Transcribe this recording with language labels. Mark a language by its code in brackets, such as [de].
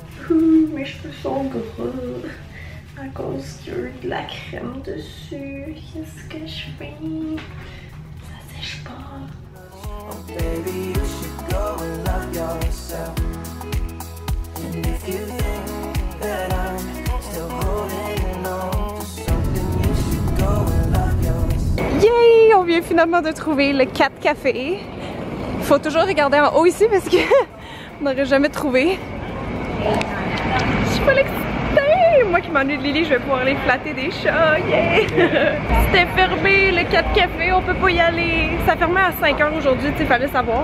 [fr] Mes cheveux sont gros à cause qu'il y a eu de la crème dessus. Qu'est-ce que je fais? Ça sèche pas. [en] Oh, baby, you should go and love yourself. And if you think that I'm still holding on to something, you should go and love yourself. [fr] viens finalement de trouver le 4 Café. Il faut toujours regarder en haut ici parce que on n'aurait jamais trouvé. Je suis pas excitée! Moi qui m'ennuie de Lily, je vais pouvoir aller flatter des chats, yeah! C'était fermé, le 4 Café, on peut pas y aller. Ça fermait à 5 h aujourd'hui, tu sais, fallait savoir.